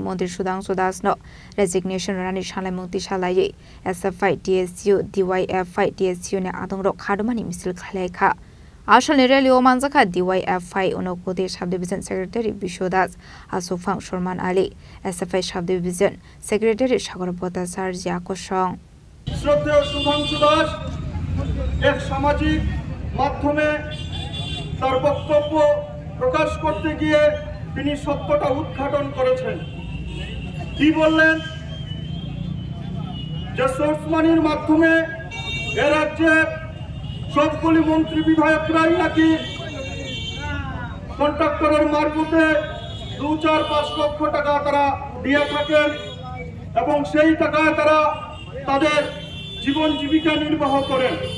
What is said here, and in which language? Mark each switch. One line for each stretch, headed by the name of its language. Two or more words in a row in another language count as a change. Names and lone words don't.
Kok Borok: Mantri Sudhanshu Das no resignation ranani sanlamung tisalaye SFI TSU DYFI TSU ni adong rok khadumani misil khalaika Ashal Rally Omanzaka DYFI Unokode Subdivision Secretary Bishodas Asufang Shorman Ali SFI Subdivision Secretary Shagorpota Sarjia Koshong
Bangla: শ্রদ্ধেয় সুধাংশু দাস এক সামাজিক মাধ্যমে তার বক্তব্য প্রকাশ করতে গিয়ে তিনি সত্যটা উদ্ঘাটন করেছেন কি বললেন যে
English: source money
Bangla: মাধ্যমে এ রাজ্যের সবগুলি মন্ত্রী বিধায়করাই নাকি কন্ট্রাক্টরের মারফতে 2-4-5 লক্ষ টাকা তারা দিয়ে থাকেন এবং সেই টাকায় তারা তাদের জীবন জীবিকা নির্বাহ করেন